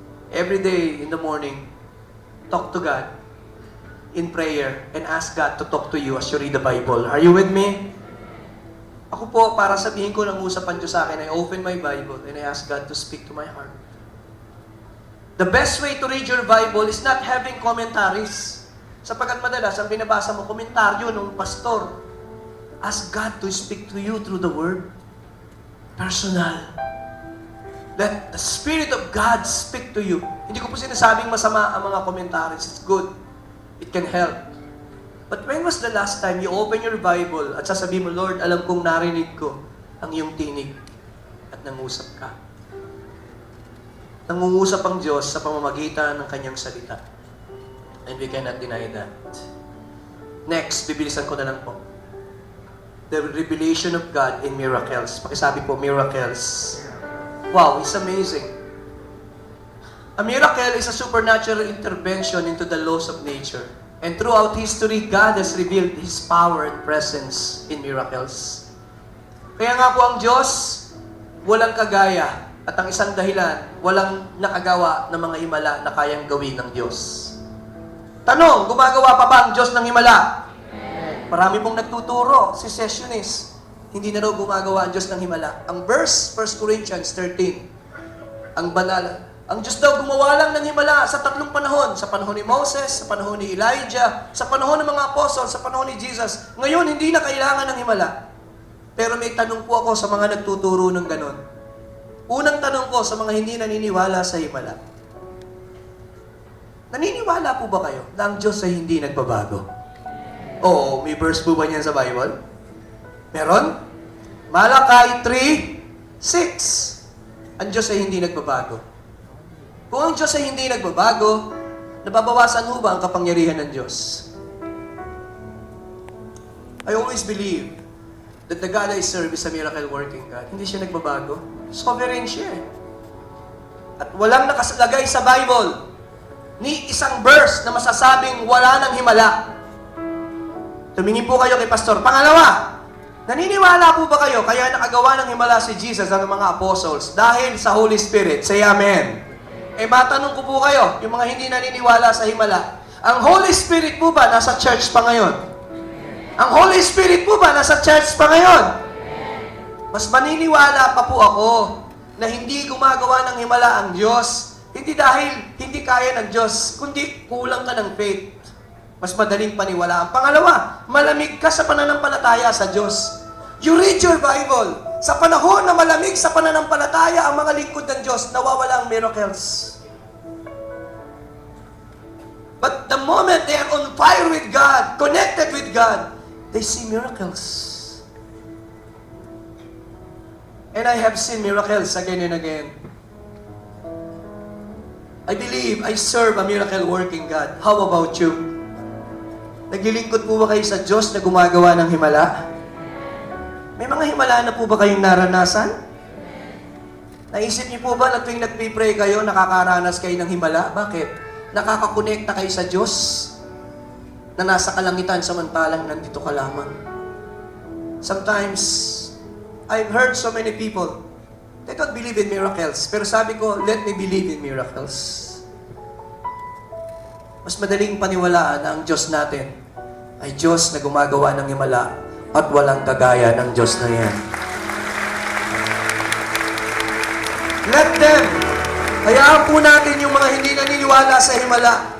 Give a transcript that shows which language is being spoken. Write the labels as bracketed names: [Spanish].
[English] Every day in the morning, talk to God in prayer and ask God to talk to you as you read the Bible. Are you with me? [Filipino] Ako po, para sabihin ko ng usapan Diyos sa akin, [English] I open my Bible and I ask God to speak to my heart. The best way to read your Bible is not having commentaries. [Filipino] Sapagkat madalas, ang binabasa mo, komentaryo ng pastor. [English] Ask God to speak to you through the Word. Personal. Let the Spirit of God speak to you. [Filipino] Hindi ko po sinasabing masama ang mga commentaries. [English] It's good. It can help. But when was the last time you open your Bible [Filipino] at sasabihin mo, Lord, alam kong narinig ko ang iyong tinig at nangusap ka. Nangungusap ang Diyos sa pamamagitan ng kanyang salita. [English] And we cannot deny that. Next, [Filipino] bibilisan ko na lang po. [English] The revelation of God in miracles. [Filipino] Pakisabi po, [English] miracles. Wow, it's amazing. A miracle is a supernatural intervention into the laws of nature. And throughout history, God has revealed His power and presence in miracles. [Filipino] Kaya nga po ang Diyos, walang kagaya. At ang isang dahilan, walang nakagawa ng mga himala na kayang gawin ng Diyos. Tanong, gumagawa pa ba ang Diyos ng himala? Marami pong nagtuturo, secessionist. Hindi na raw gumagawa ang Diyos ng himala. Ang verse, 1 Corinthians 13, ang banal. Ang Diyos daw gumawa lang ng himala sa 3 panahon. Sa panahon ni Moses, sa panahon ni Elijah, sa panahon ng mga apostol, sa panahon ni Jesus. Ngayon, hindi na kailangan ng himala. Pero may tanong po ako sa mga nagtuturo ng ganon. Unang tanong ko sa mga hindi naniniwala sa himala. Naniniwala po ba kayo na ang Diyos ay hindi nagbabago? Oo, may verse po ba niyan sa Bible? Meron? Malakay 3:6. Ang Diyos ay hindi nagbabago. Kung ang Diyos ay hindi nagbabago, nababawasan ho ba ang kapangyarihan ng Diyos? [English] I always believe that the God I serve is a miracle-working God. [Filipino] Hindi siya nagbabago. Sovereign siya. At walang nakasalagay sa Bible ni isang verse na masasabing wala ng himala. Tumingin po kayo kay Pastor. Pangalawa, naniniwala po ba kayo kaya nakagawa ng himala si Jesus at ng mga apostles dahil sa Holy Spirit? Say Amen. Eh matanong ko po kayo, yung mga hindi naniniwala sa himala, ang Holy Spirit po ba nasa church pa ngayon? Ang Holy Spirit po ba nasa church pa ngayon? Mas maniniwala pa po ako na hindi gumagawa ng himala ang Diyos, hindi dahil hindi kaya ng Diyos, kundi kulang ka ng faith. Mas madaling paniwalaan. Pangalawa, malamig ka sa pananampalataya sa Diyos. [English] You read your Bible. [Filipino] Sa panahon na malamig sa pananampalataya ang mga lingkod ng Diyos, nawawala ang miracles. [English] But the moment they are on fire with God, connected with God, they see miracles. And I have seen miracles again and again. I believe I serve a miracle-working God. How about you? [Filipino] Naglilingkod po ba kayo sa Diyos na gumagawa ng himala? May mga himala na po ba kayong naranasan? Naisip niyo po ba na tuwing nagpipray kayo, nakakaranas kayo ng himala? Bakit? Nakakakonekta kayo sa Diyos na nasa kalangitan samantalang nandito ka lamang. [English] Sometimes, I've heard so many people, they don't believe in miracles. [Filipino] Pero sabi ko, [English] let me believe in miracles. [Filipino] Mas madaling paniwalaan na ang Diyos natin ay Diyos na gumagawa ng himala at walang kagaya ng Diyos na yan. [English] Let them. [Filipino] Hayaan po natin yung mga hindi naniniwala sa himala.